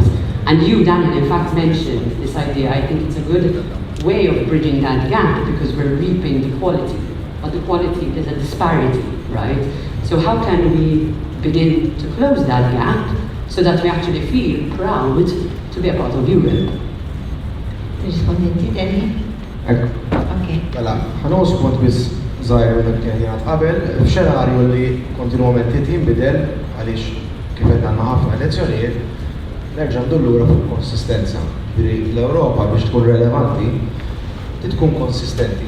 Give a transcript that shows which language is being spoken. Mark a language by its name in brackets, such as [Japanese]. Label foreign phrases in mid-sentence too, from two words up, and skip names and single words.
[English] And you, Daniel, in fact mentioned this idea. I think it's a good way of bridging that gap because we're reaping the quality, but the quality is a disparity, right? So how can we begin to close that gap so that we actually feel proud to be a part of Europe? [Maltese] Rispondenti, Daniel? Okay. Mela, ħanus punt biss żgħir minn kien jgħid qabel, f'xenarju li kontinwament jinbidel għaliex kif qed għandna ħafna elezzjonijiet, nerġa' ndur lura fuq konsistenza. L-Ewropa biex tkun relevanti tkun konsistenti.